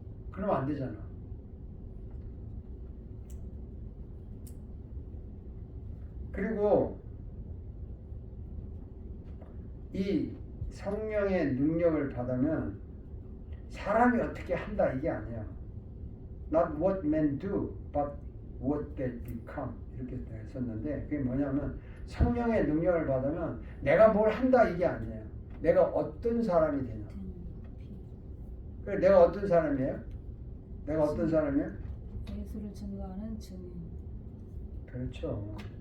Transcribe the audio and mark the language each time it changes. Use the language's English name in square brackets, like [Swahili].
[Korean] 그러면 안 되잖아. 그리고 이 성령의 능력을 받으면 사람이 어떻게 한다 이게 아니야. [English] Not what men do, but what they become. [Korean] 이렇게 했었는데 그게 뭐냐면 성령의 능력을 받으면 내가 뭘 한다 이게 아니에요. 내가 어떤 사람이 되냐. 그래 내가 어떤 사람이에요? 내가 어떤 사람이에요? 예수를 증거하는 증인. 그렇죠.